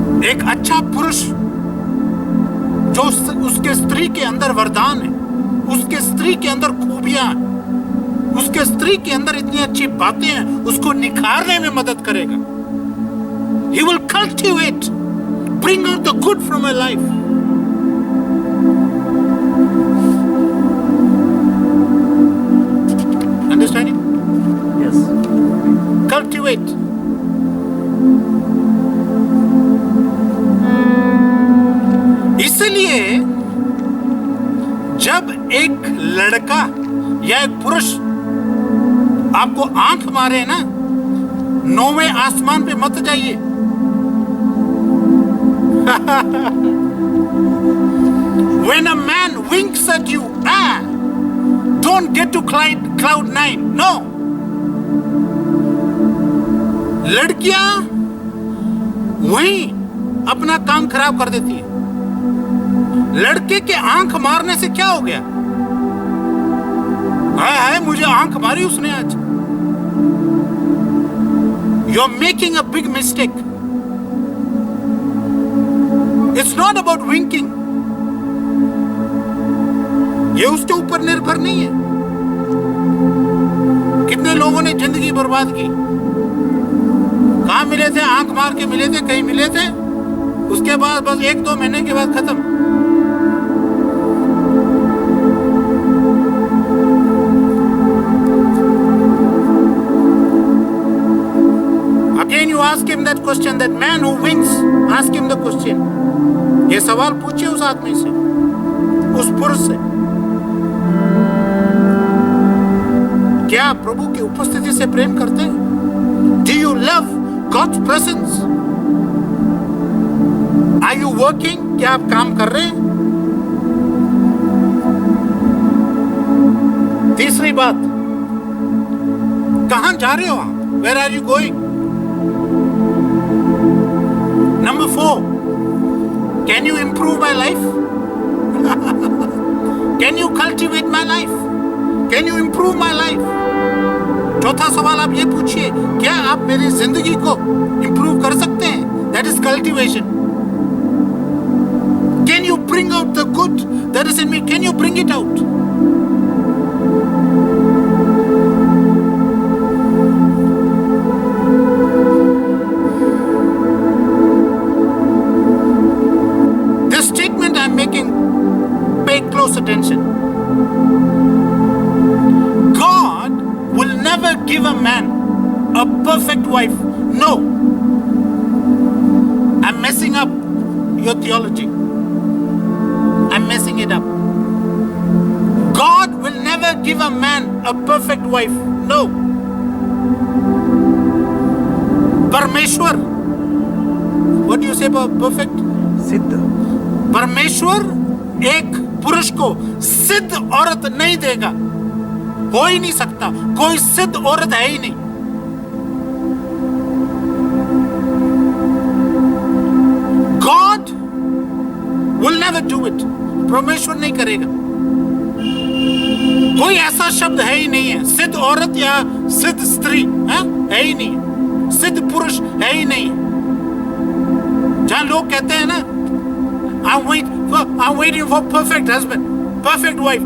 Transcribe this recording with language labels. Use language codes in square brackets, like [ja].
[hi] एक अच्छा पुरुष जो उसके स्त्री के अंदर वरदान है, उसके स्त्री के अंदर खूबियां हैं, उसके स्त्री के अंदर इतनी अच्छी बातें हैं, उसको निखारने में मदद करेगा। [en] He will cultivate, bring out the good from her life. Understanding? Yes. Cultivate. [hi] इसलिए जब एक लड़का या एक पुरुष आपको आंख मारे ना, नौवें आसमान पे मत जाइए। [en] When a man winks at you, don't get to cloud 9. No. [hi] लड़कियां वहीं अपना काम खराब कर देती है। लड़के के आंख मारने से क्या हो गया? हाय मुझे आंख मारी उसने आज। [en] You're making a big mistake. It's not about winking. [hi] ये उसके ऊपर निर्भर नहीं है कितने लोगों ने जिंदगी बर्बाद की? कहाँ मिले थे? आंख मार के मिले थे, कहीं मिले थे, उसके बाद बस 1-2 महीने के बाद खत्म। [en] Again you ask him that question, that man who wins, ask him the question. [hi] ये सवाल पूछिए उस आदमी से, उस पुरुष से, क्या आप प्रभु की उपस्थिति से प्रेम करते हैं? [en] Do you love God's presence? Are you working? [hi] क्या आप काम कर रहे हैं? तीसरी बात, कहां जा रहे हो आप? [en] Where are you going? Number 4, can you improve my life? Can you cultivate my life? Can you improve my life? [hi] चौथा सवाल आप ये पूछिए, क्या आप मेरी जिंदगी को इंप्रूव कर सकते हैं? [en] That is cultivation. Can you bring out the good that is in me? Can you bring it out? This statement I'm making, pay close attention. God will never give a man a perfect wife. No. I'm messing up your theology. I'm messing it up. God will never give a man a perfect wife. No. Parmeshwar. What do you say about perfect? [hi] सिद्ध। परमेश्वर एक पुरुष को सिद्ध औरत नहीं देगा, हो ही नहीं सकता, कोई सिद्ध औरत है ही नहीं। [en] God will never do it. [hi] परमेश्वर नहीं करेगा। कोई ऐसा शब्द है ही नहीं है, सिद्ध औरत या सिद्ध स्त्री है ही नहीं, सिद्ध पुरुष है ही नहीं। जहां लोग कहते हैं ना, [en] I'm waiting for perfect husband, perfect wife.